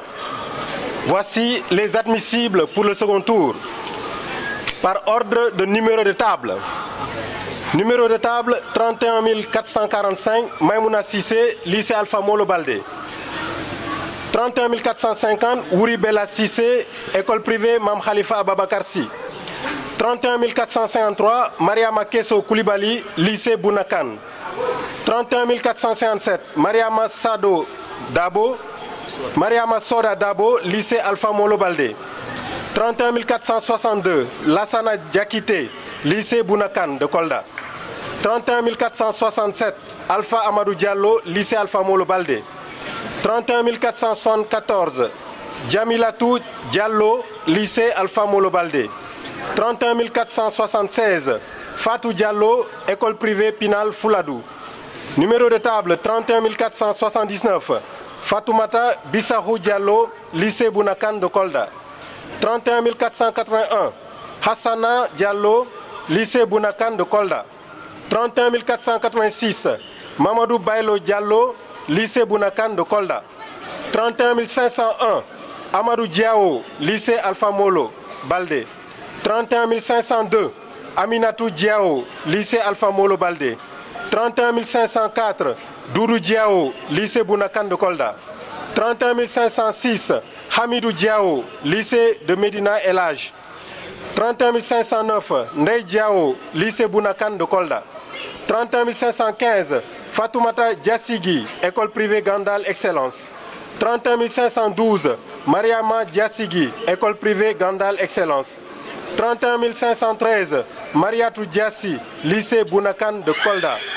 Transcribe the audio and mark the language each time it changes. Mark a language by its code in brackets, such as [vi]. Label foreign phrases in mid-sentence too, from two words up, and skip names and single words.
[fr] Voici les admissibles pour le second tour, par ordre de numéro de table. Numéro de table 31 445, Maïmouna Sissé, lycée Alpha Molo Baldé. 31 450, Ouri Bella Sissé, école privée Mam Khalifa Ababakarsi. 31 453, Mariama Kesso Koulibaly, lycée Bounakan. 31 457, Mariama Sado Dabo, Mariama Soda Dabo, lycée Alpha Molo Baldé. 31 462, Lassana Diakité, lycée Bounakan de Kolda. 31 467, Alpha Amadou Diallo, lycée Alpha Molo Baldé. 31 474, Djamilatou Diallo, lycée Alpha Molo Baldé. 31 476, Fatou Diallo, école privée Pinal Fouladou. Numéro de table 31 479, Fatoumata Bissahou Diallo, lycée Bounakan de Kolda. 31 481, Hassana Diallo, lycée Bounakan de Kolda. 31 486, Mamadou Bailo Diallo, lycée Bounakan de Kolda. 31 501, Amadou Diao, lycée Alpha Molo Baldé. 31 502, Aminatou Diao, lycée Alpha Molo Baldé. 31 504, Doudou Diao, lycée Bounakan de Kolda. 31 506, Hamidou Diao, lycée de Medina El Hadj. 31 509, Ndeye Diao, lycée Bounakan de Kolda. 31 515, Fatoumata Diassigi, école privée Gandal Excellence. 31 512, Mariama Diassigi, école privée Gandal Excellence. 31 513, Mariatou Diassi, lycée Bounakan de Kolda.